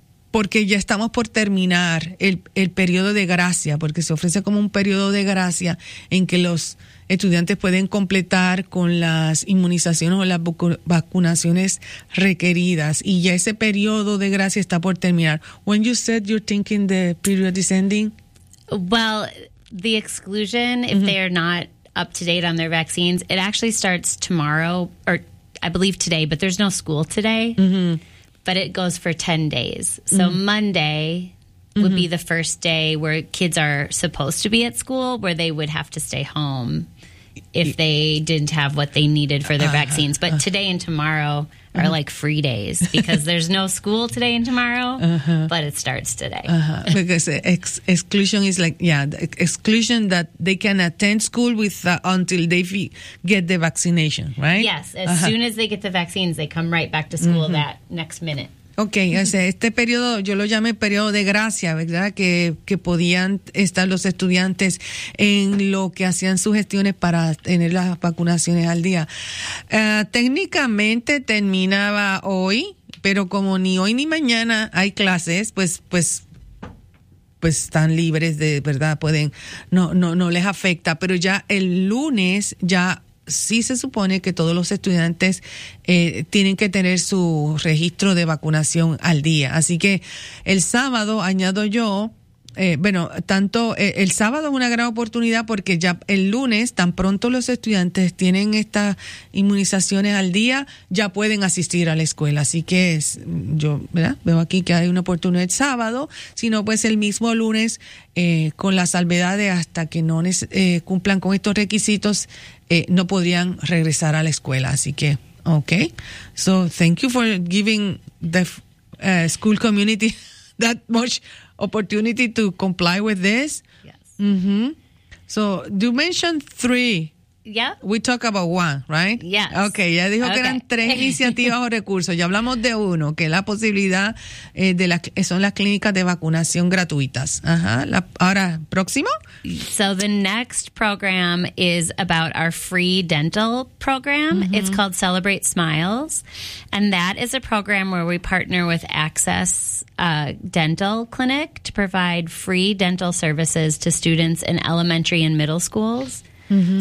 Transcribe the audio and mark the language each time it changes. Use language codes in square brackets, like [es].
[es] porque ya estamos por terminar el periodo de gracia, porque se ofrece como un periodo de gracia en que los estudiantes pueden completar con las inmunizaciones o las vacunaciones requeridas, y ya ese periodo de gracia está por terminar. [en] When you said you're thinking the period is ending? Well, the exclusion, if they are not up to date on their vaccines, it actually starts tomorrow, or I believe today, but there's no school today, but it goes for 10 days. So Monday would be the first day where kids are supposed to be at school, where they would have to stay home if they didn't have what they needed for their vaccines. But today and tomorrow are like free days because there's no school today and tomorrow, but it starts today. Because exclusion is like, exclusion that they can attend school with until they get the vaccination, right? Yes, as soon as they get the vaccines, they come right back to school that next minute. [es] Okay, o sea, este periodo yo lo llamé periodo de gracia, ¿verdad? Que podían estar los estudiantes en lo que hacían sus gestiones para tener las vacunaciones al día. Técnicamente terminaba hoy, pero como ni hoy ni mañana hay clases, pues están libres de, ¿verdad? Pueden, no les afecta, pero ya el lunes ya sí se supone que todos los estudiantes tienen que tener su registro de vacunación al día. Así que el sábado, añado yo, el sábado es una gran oportunidad porque ya el lunes, tan pronto los estudiantes tienen estas inmunizaciones al día, ya pueden asistir a la escuela. Así que veo aquí que hay una oportunidad el sábado, sino pues el mismo lunes, con la salvedad de hasta que no cumplan con estos requisitos, no podrían regresar a la escuela. Así que, okay. [en] So, thank you for giving the school community that much opportunity to comply with this. Yes. Mm-hmm. So, you mentioned three. Yeah. We talk about one, right? Yes. [es] Okay, ya dijo que eran tres iniciativas o recursos. Ya hablamos de uno, que es la posibilidad son las clínicas de vacunación gratuitas. Ahora, ¿próximo? [en] So the next program is about our free dental program. Mm-hmm. It's called Celebrate Smiles. And that is a program where we partner with Access Dental Clinic to provide free dental services to students in elementary and middle schools. Mm-hmm.